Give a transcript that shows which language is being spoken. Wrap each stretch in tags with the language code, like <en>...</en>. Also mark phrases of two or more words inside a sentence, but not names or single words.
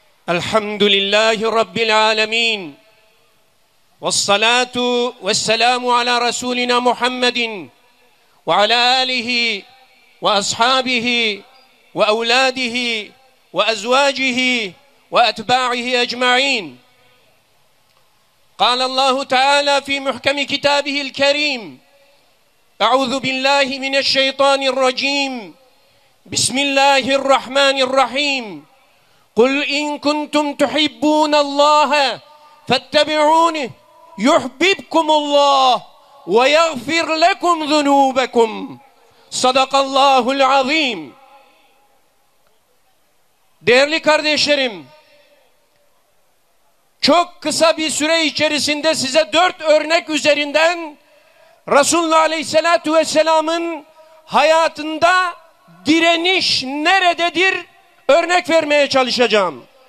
<ar>الحمد لله رب العالمين. والصلاة والسلام على رسولنا محمد وعلى آله وأصحابه وأولاده وأزواجه وأتباعه أجمعين. قال الله تعالى في محكم كتابه الكريم: أعوذ بالله من الشيطان الرجيم بسم الله الرحمن الرحيم قل إن كنتم تحبون الله فاتبعوني يحببكم الله ويغفر لكم ذنوبكم صدق الله العظيم.</ar> <tr>Değerli kardeşlerim, çok kısa bir süre içerisinde size 4 örnek üzerinden Resulullah</tr> <ar>عليه الصلاة والسلام</ar> <tr>hayatında direniş nerededir örnek vermeye çalışacağım.</tr>